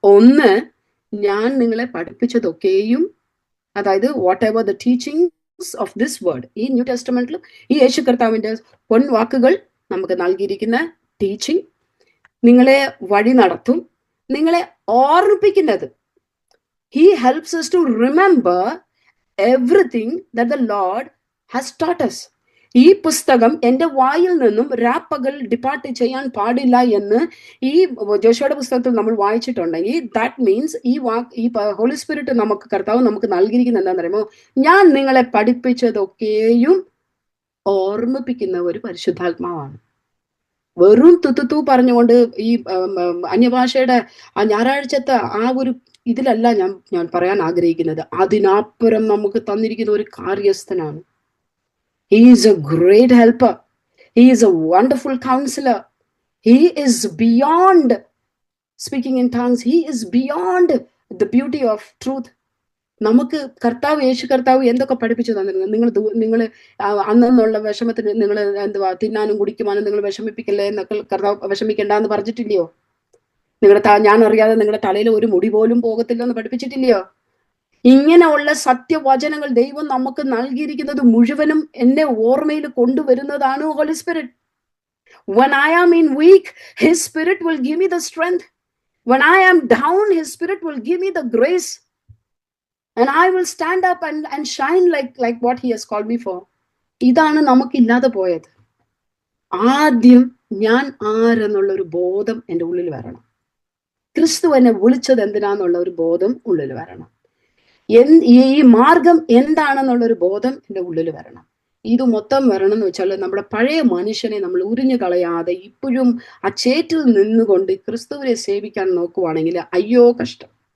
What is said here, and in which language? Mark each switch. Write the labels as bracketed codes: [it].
[ml] ഒന്ന്, ഞാൻ നിങ്ങളെ പഠിപ്പിച്ചതൊക്കെയും, അതായത് [en] Whatever the teachings of this word. [ml] ഈ ന്യൂ ടെസ്റ്റമെന്റിലും ഈ യേശു കർത്താവിന്റെ പൊൻവാക്കുകൾ നമുക്ക് നൽകിയിരിക്കുന്ന ടീച്ചിങ് നിങ്ങളെ വഴി നടത്തും, നിങ്ങളെ ഓർമ്മിപ്പിക്കുന്നത്. [en] He helps us to remember everything that the Lord has taught us. [ml] ഈ പുസ്തകം എന്റെ വായിൽ നിന്നും രാപ്പകൽ ഡിപ്പാർട്ട് ചെയ്യാൻ പാടില്ല എന്ന് ഈ ജോഷുവയുടെ പുസ്തകത്തിൽ നമ്മൾ വായിച്ചിട്ടുണ്ടെങ്കിൽ, [en] that means [ml] ഈ ഹോളി സ്പിരിറ്റ് കർത്താവ് നമുക്ക് നൽകിയിരിക്കുന്നത് എന്താണെന്ന് പറയുമോ? ഞാൻ നിങ്ങളെ പഠിപ്പിച്ചതൊക്കെയും ഓർമ്മിപ്പിക്കുന്ന ഒരു പരിശുദ്ധാത്മാവാണ്. വെറും തുത്തുത്തു പറഞ്ഞുകൊണ്ട് ഈ അന്യഭാഷയുടെ ആ ഞായറാഴ്ചത്തെ ആ ഒരു ഇതിലല്ല ഞാൻ പറയാൻ ആഗ്രഹിക്കുന്നത്. അതിനപ്പുറം നമുക്ക് തന്നിരിക്കുന്ന ഒരു കാര്യസ്ഥനാണ്. [en] He is a great helper. He is a wonderful counselor. He is beyond speaking in tongues. He is beyond the beauty of truth. [ml] നമുക്ക് യേശു കർത്താവ് എന്തൊക്കെ പഠിപ്പിച്ചു തന്നിരുന്നു? നിങ്ങൾ അന്നുള്ള വിഷമത്തിന് നിങ്ങൾ തിന്നാനും കുടിക്കുവാനും നിങ്ങൾ വിഷമിപ്പിക്കല്ലേ എന്നൊക്കെ കർത്താവ് വിഷമിക്കണ്ടെന്ന് പറഞ്ഞിട്ടില്ലയോ? ഞാൻ അറിയാതെ നിങ്ങളുടെ തലയിൽ ഒരു മുടി പോലും പോകത്തില്ലെന്ന് പഠിപ്പിച്ചിട്ടില്ലയോ? ഇങ്ങനെയുള്ള സത്യവചനങ്ങൾ ദൈവം നമുക്ക് നൽകിയിരിക്കുന്നത് മുഴുവനും എന്നെ ഓർമ്മയിൽ കൊണ്ടുവരുന്നതാണ് holy spirit. [en] When I am in weak, His Spirit will give me the strength. When I am down, His Spirit will give me the grace. And I will stand up and shine like what He has called me for. [ml] ഇതാണ് നമുക്കില്ലാതെ പോയത്. ആദ്യം ഞാൻ ആരെന്നുള്ള ഒരു ബോധം എൻ്റെ ഉള്ളിൽ വരണം. ക്രിസ്തു എന്നെ വിളിച്ചത് എന്തിനാന്നുള്ള ഒരു ബോധം ഉള്ളിൽ വരണം. ഈ മാർഗം എന്താണെന്നുള്ളൊരു ബോധം എൻ്റെ ഉള്ളിൽ വരണം. ഇത് മൊത്തം വരണം എന്ന് വെച്ചാൽ നമ്മുടെ പഴയ മനുഷ്യനെ നമ്മൾ ഉരിഞ്ഞു കളയാതെ ഇപ്പോഴും ആ ചേറ്റിൽ നിന്നുകൊണ്ട് ക്രിസ്തുവിനെ സേവിക്കാൻ നോക്കുവാണെങ്കിൽ അയ്യോ കഷ്ടം.